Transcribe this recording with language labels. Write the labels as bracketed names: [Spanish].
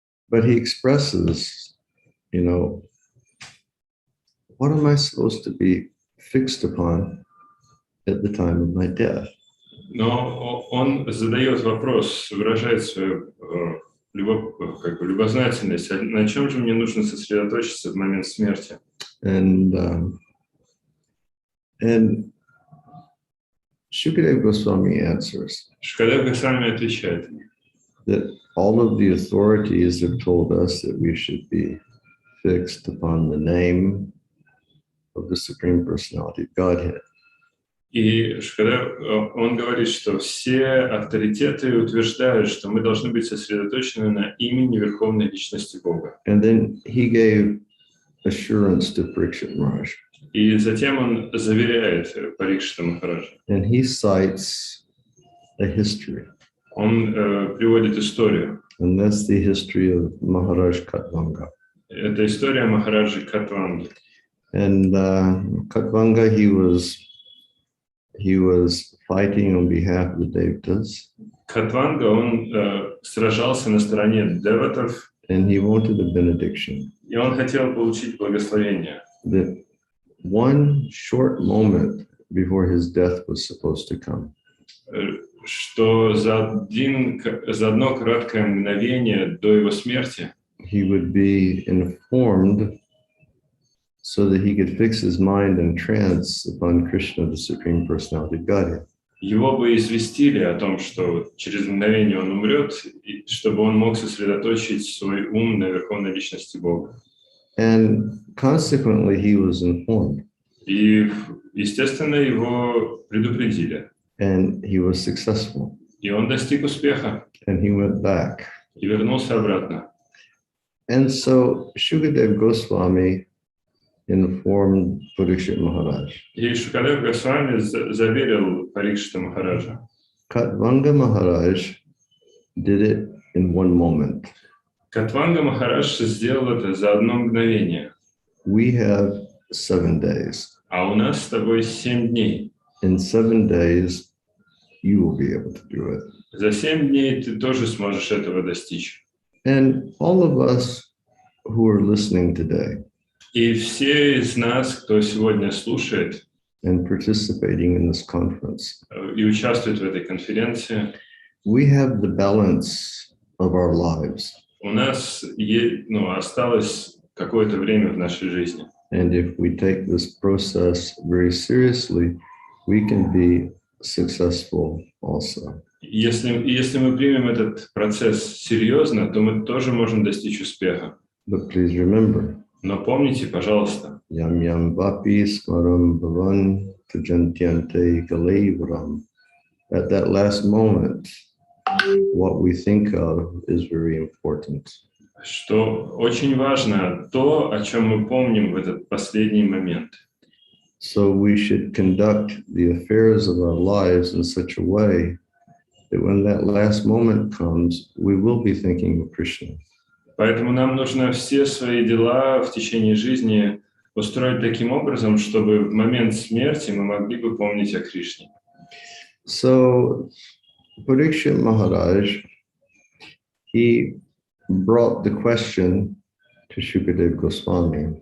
[English] But he expresses, you know, what am I supposed to be fixed upon at the time of my death? [Russian] Но он задает вопрос, выражает свою любознательность, на чем же мне нужно сосредоточиться в момент смерти. [English] And Shukadeva Goswami answers [Russian] Шукадев Госвами отвечает, [English] that all of the authorities have told us that we should be fixed upon the name of the Supreme Personality of Godhead. [Russian] И Шукадев, он говорит, что все авторитеты утверждают, что мы должны быть сосредоточены на имени Верховной Личности Бога. [English] And then he gave assurance to Parikshit Maharaj. [Russian] И затем он заверяет Парикшита Махараджа. [English] And he cites a history. [Russian] Он приводит историю. [English] And that's the history of Maharaj Katvanga. [Russian] Это история Махараджи Катванги. [English] And Katvanga, he was fighting on behalf of the devatas. [Russian] Катванга, он сражался на стороне деватов. [English] And he wanted a benediction. [Russian] И он хотел получить благословение. [English] That one short moment before his death was supposed to come. [Russian] Что за одно краткое мгновение до его смерти [English] he would be informed so that he could fix his mind in trance upon Krishna, the Supreme Personality of Godhead. [Russian] Его бы известили о том, что через мгновение он умрет, и чтобы он мог сосредоточить свой ум на Верховной Личности Бога. [English] And consequently, he was informed. [Russian] И, естественно, его предупредили. [English] And he was successful. [Russian] И он достиг успеха. [English] And he went back. [Russian] И вернулся обратно. [English] And so Shukadev Goswami informed Parikshit Maharaj. [Russian] И Шукадев Госвами заверил Парикшита Махараджа. [English] Katvanga Maharaj did it in one moment. [Russian] Катванга Махарадж сделал это за одно мгновение. [English] We have 7 days. [Russian] А у нас с тобой 7 дней. [English] In 7 days, you will be able to do it. [Russian] За 7 дней ты тоже сможешь этого достичь. [English] And all of us who are listening today [Russian] И все из нас, кто сегодня слушает [English] and participating in this conference, [Russian] и участвует в этой конференции, [English] we have the balance of our lives. [Russian] у нас осталось какое-то время в нашей жизни. [English] And if we take this process very seriously, we can be successful also. [Russian] Если мы примем этот процесс серьезно, то мы тоже можем достичь успеха. [English] But please remember, [Russian] Но помните, пожалуйста, [Sanskrit] yam yam vapi smaram bhavan tujantyante kalevram. [English] At that last moment, what we think of is very important. [Russian] что очень важно то, о чем мы помним в этот последний момент. [English] So we should conduct the affairs of our lives in such a way that when that last moment comes, we will be thinking of Krishna. [Russian] Поэтому нам нужно все свои дела в течение жизни устроить таким образом, чтобы в момент смерти мы могли бы помнить о Кришне. [English] So Parikshit Maharaj, he brought the question to Shukadev Goswami.